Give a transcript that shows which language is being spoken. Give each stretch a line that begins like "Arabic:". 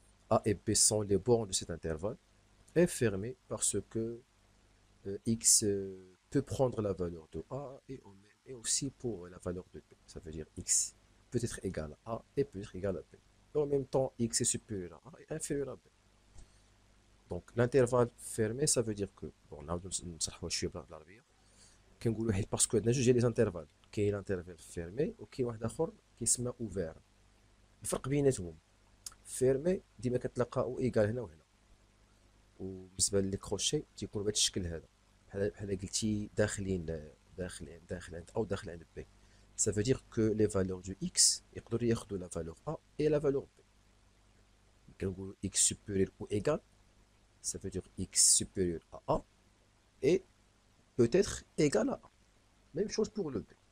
French: A et B sont les bornes de cet intervalle. Est fermé parce que x peut prendre la valeur de A et aussi pour la valeur de B. Ça veut dire x peut être égal à A et peut être égal à B. Et en même temps, x est supérieur à A et inférieur à B. Donc l'intervalle fermé, ça veut dire que, bon,
Arabic: نعاودو نصححوها شويه باللغه العربيه. كنقولوا حيت باسكو عندنا جوج ديال لي انترفال، كاين الانترفال فيرمي وكاين واحد اخر كيسمى اوفير. الفرق بيناتهم فيرمي ديما كتلقى او ايكال هنا وهنا، وبالنسبه لي كروشي تيكون بهذا الشكل هذا، بحال قلتي داخل عند او داخل عند بي.
French: Ça veut dire que les valeurs du x
Arabic: يقدروا ياخذوا
French: la valeur a et la valeur b.
Arabic: كنقولوا
French: x supérieur ou égal, ça veut dire x supérieur à a et peut-être égal à a. Même chose pour le b.